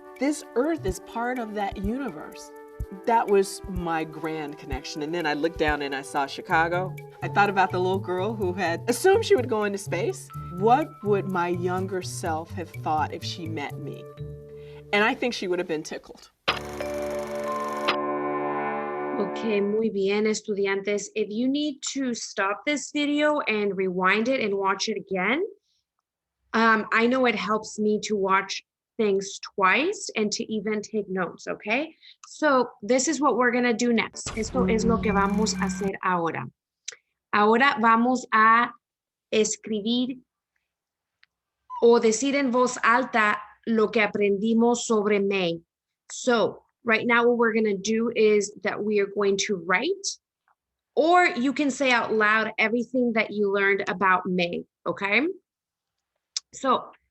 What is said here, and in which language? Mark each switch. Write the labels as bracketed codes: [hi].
[en] This Earth is part of that universe. That was my grand connection. And then I looked down and I saw Chicago. I thought about the little girl who had assumed she would go into space. What would my younger self have thought if she met me? And I think she would have been tickled. [es] Okay, muy bien, estudiantes. [en] If you need to stop this video and rewind it and watch it again, I know it helps me to watch things twice and to even take notes, okay? So this is what we're gonna do next. [es] Esto es lo que vamos a hacer ahora. Ahora vamos a escribir o decir en voz alta lo que aprendimos sobre Mae. [en] So right now what we're going to do is that we are going to write, or you can say out loud everything that you learned about Mae, okay? So